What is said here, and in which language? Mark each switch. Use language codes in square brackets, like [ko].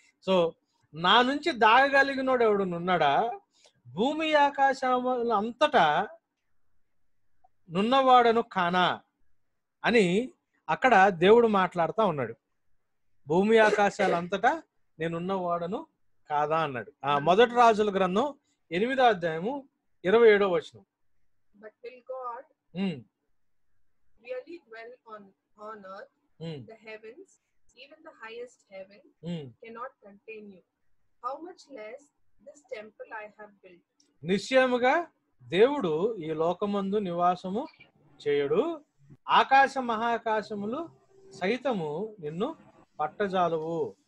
[te] So నా నుంచి దాగగలిగినోడు ఎవడున్నాడా? భూమి ఆకాశములు అంతటా నున్నవాడను కానా అని అక్కడ దేవుడు మాట్లాడుతూ ఉన్నాడు. భూమి ఆకాశాలంతటా నేనున్నవాడను కాదా అన్నాడు. 1 రాజుల గ్రంథం 8వ అధ్యాయము 27వ వచనం. [en] But will God really dwell on earth? The heavens, even the highest heaven, cannot contain you. How much less this temple I have built? [te] నిశ్చయముగా దేవుడు ఈ లోకమందు నివాసము చేయడు, ఆకాశ మహాకాశములు సైతము నిన్ను పట్టజాలవు.